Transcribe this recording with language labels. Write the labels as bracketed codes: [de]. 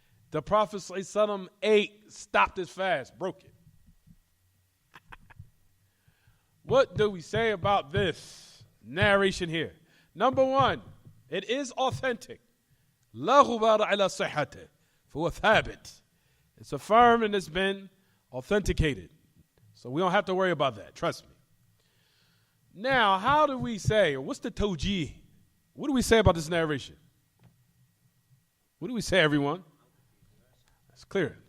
[en] The Prophet ﷺ ate, stopped his fast, broke it. What do we say about this narration here? Number one, it is authentic. [ar] لا غبار على صحته فهو ثابت. [en] It's affirmed and it's been authenticated. So we don't have to worry about that. Trust me. Now, how do we say, or what's the tawjih? What do we say about this narration? What do we say, everyone? It's clear.